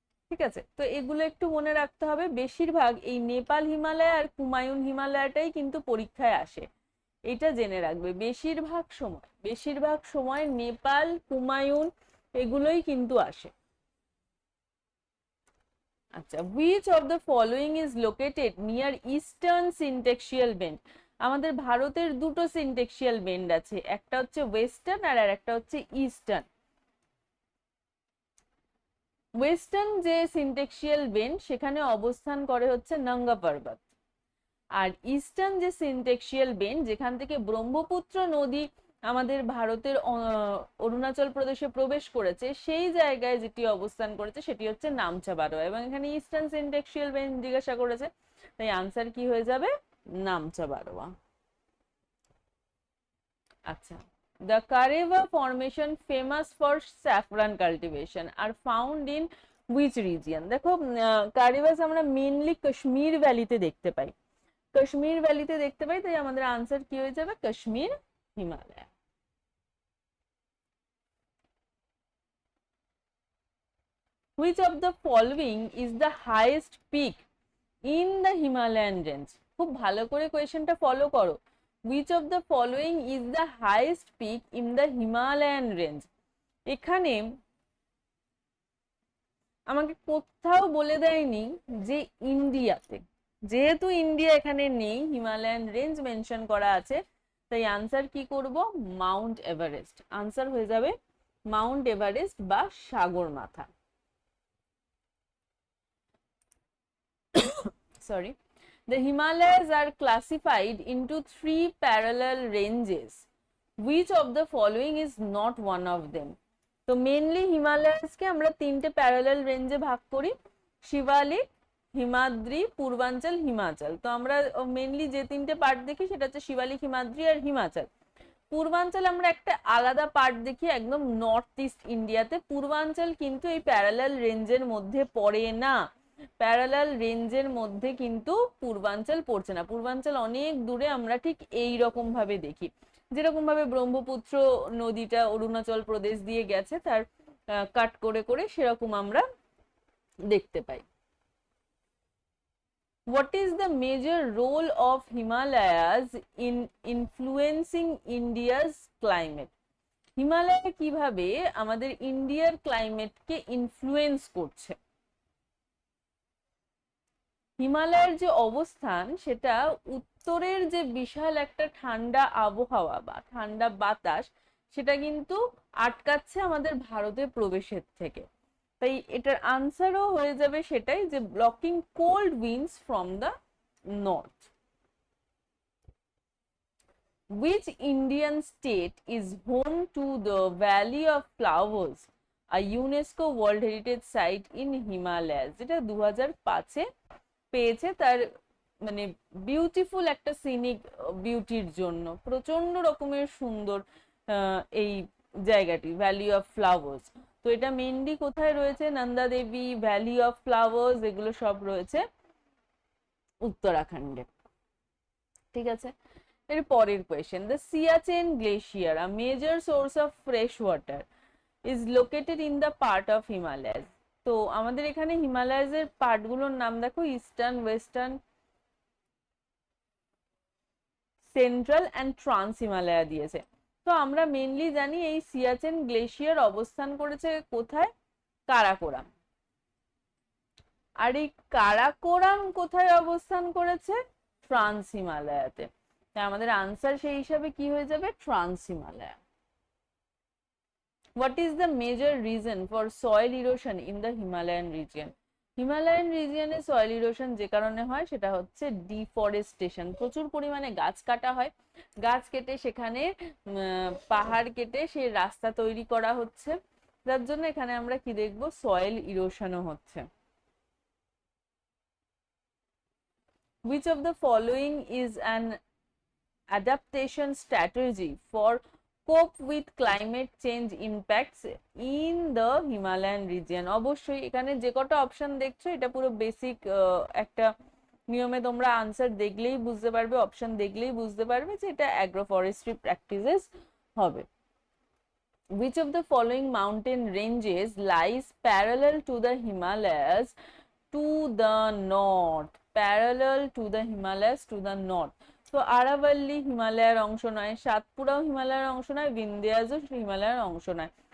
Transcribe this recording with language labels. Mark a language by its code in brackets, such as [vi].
[bn] ঠিক আছে, তো এগুলো একটু মনে রাখতে হবে। বেশিরভাগ এই নেপাল হিমালয় আর কুমায়ুন হিমালয়টাই কিন্তু পরীক্ষায় আসে, এটা জেনে রাখবে। বেশিরভাগ সময় নেপাল কুমায়ুন এগুলোই কিন্তু আসে। [en] আচ্ছা, which of the following is located near eastern syntaxial bend? [bn] আমাদের ভারতের দুটো সিনটেক্সিয়াল বেন্ড আছে, একটা হচ্ছে ওয়েস্টার্ন আর একটা হচ্ছে ইস্টার্ন। ওয়েস্টার্ন যে সিনটেক্সিয়াল বেন্ড সেখানে অবস্থান করে হচ্ছে নঙ্গা পর্বত, আর ইস্টার্ন যে সিনটেক্সিয়াল বেন্ড যেখান থেকে ব্রহ্মপুত্র নদী আমাদের ভারতের অরুণাচল প্রদেশে প্রবেশ করেছে, সেই জায়গায় যেটি অবস্থান করেছে সেটি হচ্ছে নামচা বারোয়া। এবং এখানে ইস্টার্ন সিনটেক্সিয়াল বেন্ড জিজ্ঞাসা করেছে, তাই আনসার কি হয়ে যাবে? নামচা বারোয়া। [en] আচ্ছা, the Kareva formation famous for saffron cultivation are found in which region? [bn] দেখো কারেভাস আমরা মেইনলি কাশ্মীর ভ্যালিতে দেখতে পাই, কাশ্মীর ভ্যালিতে দেখতে পাই, তাই আমাদের আনসার কি হয়ে যাবে? Kashmir Himalaya. [en] Which of the following is the highest peak in the Himalayan range? [bn] খুব ভালো করে কোয়েশ্চেনটা ফলো করো। [en] Which of the following is the highest peak in the Himalayan range? [bn] এখানে আমাকে কোথাও বলে দেয়নি যে ইন্ডিয়াতে, যেহেতু ইন্ডিয়া এখানে নেই, হিমালয়ান রেঞ্জ মেনশন করা আছে, তাই আনসার কি করব? Mount Everest. আনসার হয়ে যাবে মাউন্ট এভারেস্ট বা Sagarmatha. [en] Sorry. The Himalayas are classified into 3 parallel ranges. Which of the following is not one of them? [bn] তো মেনলি হিমালয়াসকে আমরা 3টে প্যারালাল রেঞ্জে ভাগ করি, শিবালিক, হিমাদ্রি, পূর্বাঞ্চল, হিমাচল। তো আমরা মেনলি যে 3টে পার্ট দেখি সেটা হচ্ছে শিবালিক, হিমাদ্রি আর হিমাচল। পূর্বাঞ্চল আমরা একটা আলাদা পার্ট দেখি একদম নর্থ ইস্ট ইন্ডিয়াতে। পূর্বাঞ্চল কিন্তু এই প্যারালাল রেঞ্জের মধ্যে পড়ে না, প্যারালাল রেঞ্জের মধ্যে কিন্তু পূর্বাঞ্চল পড়ছে না। পূর্বাঞ্চল অনেক দূরে, আমরা ঠিক এই রকম ভাবে দেখি, যেরকম ভাবে ব্রহ্মপুত্র নদীটা অরুণাচল প্রদেশ দিয়ে গেছে তার কাট করে করে সেরকম আমরা দেখতে পাই। [en] What is the major role of Himalayas in influencing India's climate? [bn] Himalaya কিভাবে আমাদের ইন্ডিয়ার ক্লাইমেটকে ইনফ্লুয়েন্স করছে? হিমালয়ের যে অবস্থান সেটা উত্তরের যে বিশাল একটা ঠান্ডা আবহাওয়া বা ঠান্ডা বাতাস সেটা কিন্তু আটকাচ্ছে আমাদের ভারতে প্রবেশের থেকে, তাই এটার আনসারও হয়ে যাবে সেটাই, যে [en] Blocking cold winds from the north. Which Indian state is home to the Valley of Flowers, a UNESCO World Heritage Site in Himalayas? [bn] যেটা 2005-এ পেয়েছে তার মানে বিউটিফুল একটা সিনিক বিউটির জন্য, প্রচন্ড রকমের সুন্দর এই জায়গাটি, ভ্যালি অফ ফ্লাওয়ার্স। তো এটা মেইনলি কোথায় রয়েছে? Nanda Devi, valley of flowers, এগুলো সব রয়েছে উত্তরাখণ্ডে। ঠিক আছে, এর পরের question, [en] The Siachen glacier, a major source of fresh water, is located in the part of Himalayas. [bn] তো আমাদের এখানে হিমালয়াস এর পার্ট গুলোর নাম দেখো, eastern, western, central and trans Himalaya দিয়েছে। তো আমরা মেনলি জানি এই সিয়াচেন গ্লেশিয়ার অবস্থান করেছে কোথায়? কারাকোরাম। আর এই কারাকোরাম কোথায় অবস্থান করেছে? ট্রান্স হিমালয়াতে। তাই আমাদের আনসার সেই হিসাবে কি হয়ে যাবে? Trans Himalaya. [en] What is the major reason for soil erosion in the Himalayan region? [bn] Himalayan রিজিয়নে soil erosion যে কারণে হয় সেটা হচ্ছে ডিফরেস্টেশন। প্রচুর পরিমাণে গাছ কাটা হয়, গাছ কেটে সেখানে পাহাড় কেটে সেই রাস্তা তৈরি করা হচ্ছে, যার জন্য এখানে আমরা কি দেখবো? সয়েল ইরোশনও হচ্ছে। [en] Which of the following is an adaptation strategy for cope with climate change impacts in the Himalayan region. [bn] অবশ্যই এখানে যে কটা অপশন দেখছো এটা পুরো বেসিক একটা নিয়মে তোমরা আনসার দেখলেই বুঝতে পারবে, অপশন দেখলেই বুঝতে পারবে যে এটা অ্যাগ্রো ফরেস্ট্রি প্র্যাকটিসেস হবে। [en] Which of the following mountain ranges lies parallel to the Himalayas to the north? Parallel to the Himalayas to the north. [bn] তো আরাভাল্লি হিমালয়ের অংশ নয়, সাতপুরাও হিমালয়ের অংশ নয়, বিন্ধ্যাচলও হিমালয়ের অংশ নয়।